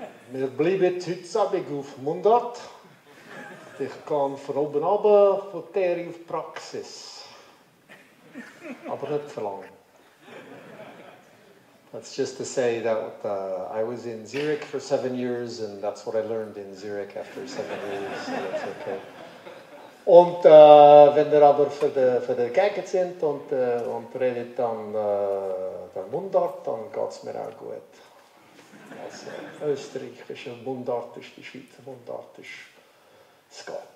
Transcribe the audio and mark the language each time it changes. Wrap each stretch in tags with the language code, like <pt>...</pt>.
<de>Wir bleiben heute Abend auf Mundart. Ich gehe von oben runter, von Theorie auf Praxis. Aber nicht für lange.</de> <en>That's just to say that I was in Zurich for 7 years, and that's what I learned in Zurich after 7 years, so that's okay.</en> <de>Und wenn wir aber für die Gegend sind und redet dann Mundart, dann geht es mir auch gut. Also österreichische Mundart ist die Schweizer Mundart, es geht.</de>